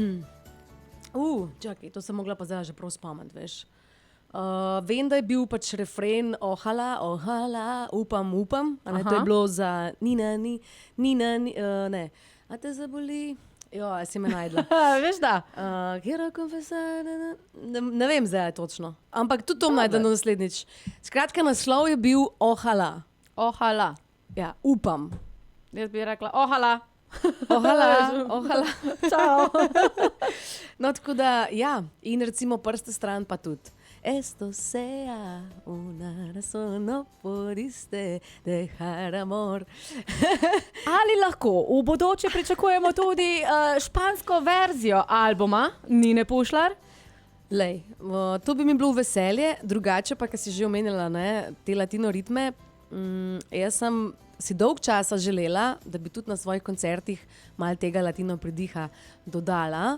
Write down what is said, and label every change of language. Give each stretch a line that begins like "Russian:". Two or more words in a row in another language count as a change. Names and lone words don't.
Slovenian: Čakaj, to sem mogla pa zdaj že prav spomniti, veš. Vem, da je bil pač refren ohala, upam, to je bilo za Nina, ne, a te zaboli, si me najdla. Veš da?
Spanish: Quiero confesar,
Slovenian: ne vem zdaj točno, ampak tudi to najdem naslednjič. Skratka, naslov je bil ohala. Ohala. Ja, upam. Jaz bi rekla ohala. Ohala. Čau. No, tako da, ja, in recimo prste stran pa tudi.
Spanish: Esto sea una razón, no pudiste dejar amor.
Slovenian: Ali lahko v bodoče pričakujemo tudi špansko verzijo albuma Nine Pušlar? Lej, to bi mi bilo veselje, drugače pa, kar si že omenila, ne, te latino ritme, Jaz sem si dolg časa želela, da bi tudi na svojih koncertih malo tega latino pridiha dodala.